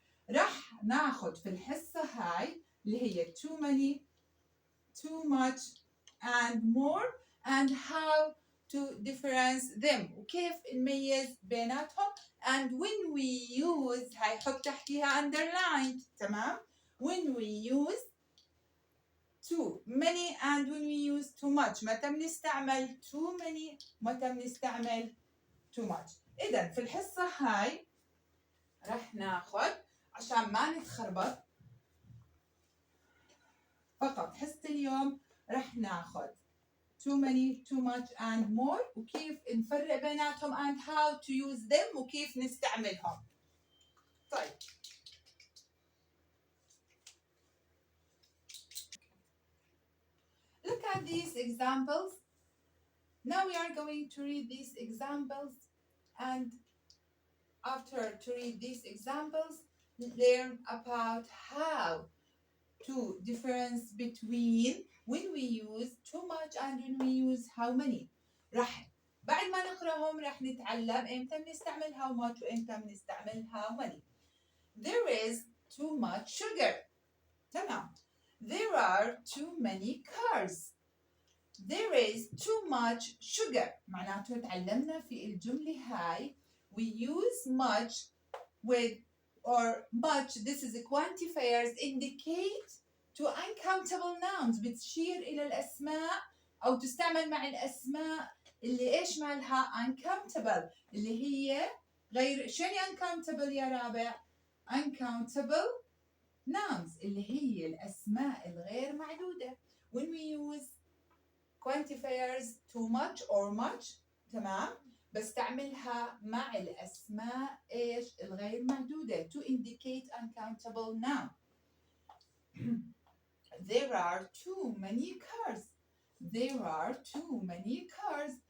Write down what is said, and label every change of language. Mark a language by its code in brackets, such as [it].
[ar] راح ناخذ في الحصة هاي اللي هي [en] too many, too much and more and how to difference them [ar] وكيف نميز بيناتهم. [en] And when we use [ar] هاي حط تحتيها [en] underlined. [ar] تمام. [en] when we use too many and when we use too much [ar] متى بنستعمل [en] too many متى بنستعمل too much. [ar] إذا في الحصة هاي رح ناخذ عشان ما نتخربط فقط حصة اليوم رح ناخذ [en] too many, too much and more [ar] وكيف نفرق بيناتهم [en] and how to use them [ar] وكيف نستعملهم. طيب [en] look at these examples. Now we are going to read these examples and after to read these examples learn about how to difference between when we use too much and when we use how many. [ar] راح بعد ما نقراهم راح نتعلم امتى بنستعمل [en] how much [ar] وامتى بنستعمل [en] how many. There is too much sugar. [ar] تمام. [en] There are too many cars. There is too much sugar. [ar] معناته تعلمنا في الجملة هاي [en] we use much with or much. This is quantifiers indicate to uncountable nouns [ar] بتشير إلى الأسماء أو تستعمل مع الأسماء اللي إيش مالها uncountable اللي هي غير. شنو uncountable يا رابع؟ [en] uncountable nouns [ar] اللي هي الأسماء الغير معدودة. [en] when we use quantifiers too much or much [ar] تمام بستعملها مع الأسماء إيش الغير معدودة [en] to indicate uncountable noun. There are too many cars. There are too many cars.